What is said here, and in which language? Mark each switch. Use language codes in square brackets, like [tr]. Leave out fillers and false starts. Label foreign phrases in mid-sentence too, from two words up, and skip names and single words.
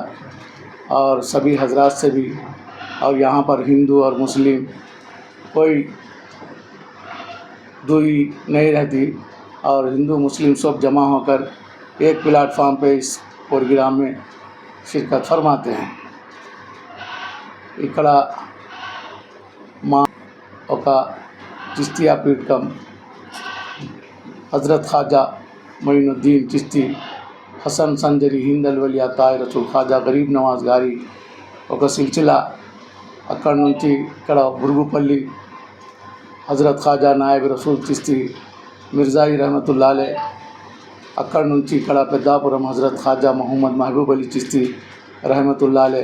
[ur] اور سبھی حضرات سے بھی اور یہاں پر ہندو اور مسلم کوئی دوری نہیں رہتی اور ہندو مسلم سب جمع ہو کر ایک پلیٹ فارم پہ اس پروگرام میں شرکت فرماتے ہیں. [te] ఇక్కడ మా ఒక చిస్తియా పీఠకం హజరత్ ఖాజా మొయినుద్దీన్ చిస్తి హసన్ సంజరి హిందల్ వలియా తాయ్ రసూల్ ఖాజా గరీబ్ నవాజ్ గారి ఒక సిల్సిలా అక్కడి నుంచి ఇక్కడ బురుగుపల్లి హజరత్ ఖాజా నాయబ్ రసూల్ చిస్తి మిర్జాయి [ar] رحمة الله عليه, [te] అక్కడి నుంచి ఇక్కడ పెద్దాపురం హజరత్ ఖాజా మహమ్మద్ మహబూబ్ అలీ చిస్తి [ar] رحمة الله عليه.